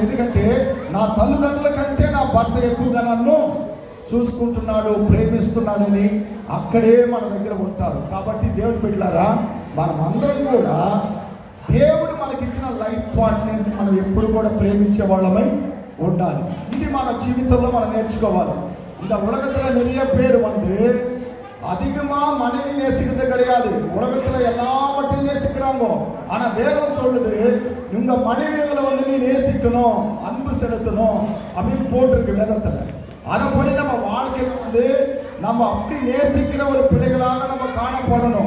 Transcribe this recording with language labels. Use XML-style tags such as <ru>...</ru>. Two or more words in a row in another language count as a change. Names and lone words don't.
<te>ఎందుకంటే నా తల్లిదండ్రుల కంటే నా భర్త ఎక్కువగా నన్ను చూసుకుంటున్నాడు, ప్రేమిస్తున్నాడని అక్కడే మన దగ్గర ఉంటారు. కాబట్టి దేవుడు బిడ్డలారా, మనం అందరం కూడా దేవుడు మనకిచ్చిన</te> <en>life partner</en> <te>మనం ఎప్పుడు కూడా ప్రేమించే వాళ్ళమై ఉండాలి. ఇది మన జీవితంలో మనం నేర్చుకోవాలి.</te> <ta>இந்த உலகத்துல நிறைய பேர் அதிகமா மனைவி நேசிக்கிறது கிடையாது. உலகத்துல எல்லாவற்றையும் நேசிக்கிறாங்க. ஆனா வேதம் சொல்லுது, உங்க மனைவிகளை நீ நேசிக்கணும், அன்பு செலுத்தணும் அப்படின்னு போட்டிருக்கு வேதத்துல. அதப்படி நம்ம வாழ்க்கையில நம்ம அப்படி நேசிக்கிற ஒரு பிள்ளைகளாக நம்ம காணப்படணும்.</ta>